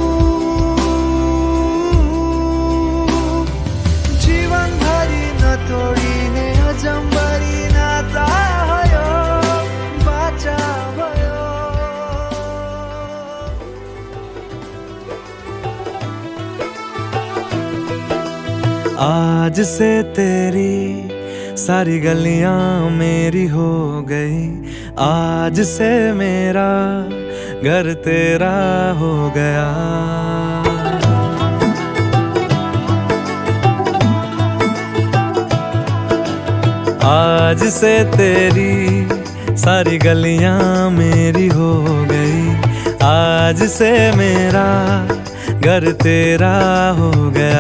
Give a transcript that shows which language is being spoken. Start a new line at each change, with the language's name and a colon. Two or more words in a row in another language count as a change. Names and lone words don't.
Nepali: जीवनभरि नतोडिने अजम्बरी नाता भयो, बाचा भयो।
Hindi: आज से तेरी सारी गलियां मेरी हो गई, आज से मेरा घर तेरा हो गया। आज से तेरी सारी गलियां मेरी हो गई, आज से मेरा घर तेरा हो गया।